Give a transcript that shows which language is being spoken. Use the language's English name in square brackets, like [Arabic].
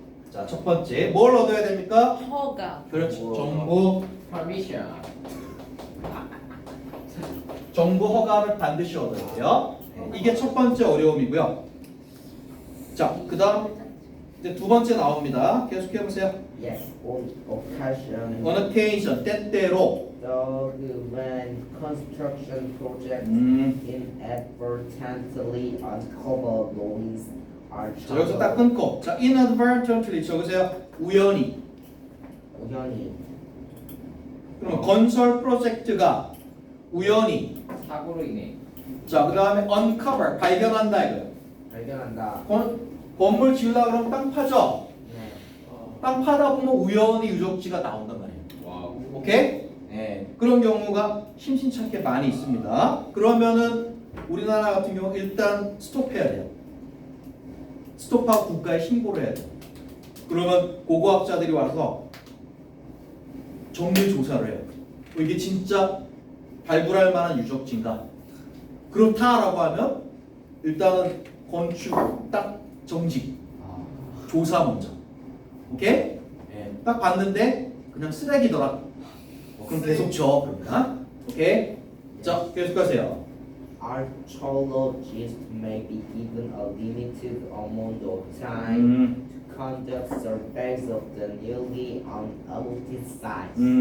[Korean] 자, 첫 번째 뭘 얻어야 됩니까? 허가. 그렇지. 우와. 퍼미션. 정부 허가를 반드시 얻어야 돼요. 이게 첫 번째 어려움이고요. 자, 그다음 이제 두 번째 나옵니다. 계속해 보세요. [English] Yes, on occasion. On occasion, [Korean] 때때로. [English] when construction projects [Korean] 음. [English] inadvertently uncover ruins are [Korean] 자, 여기서 딱 끊고. 자, inadvertently 적으세요. 우연히. 우연히 그럼 건설 프로젝트가 우연히. 사고로 인해. 자, 그다음에 uncover 발견한다 이거예요. 발견한다. 건물 지으려고 그러면 땅 파죠. 네. 땅 파다 보면 우연히 유적지가 나온단 말이에요. 와우. 오케이? 네. 그런 경우가 심심찮게 많이 있습니다. 그러면은 우리나라 같은 경우 일단 스톱해야 돼요. 스톱하고 국가에 신고를 해야 돼요. 그러면 고고학자들이 와서 정밀 조사를 해요. 이게 진짜 발굴할 만한 유적지인가? 그렇다라고 하면 일단은 건축 딱 정지 조사 먼저. 오케이? 네. 딱 봤는데 그냥 쓰레기더라. 그럼 계속 줘. 그러면 오케이? 자, 계속하세요. [English] Archaeologists may be given a limited amount of time to conduct surveys of the newly unearthed sites.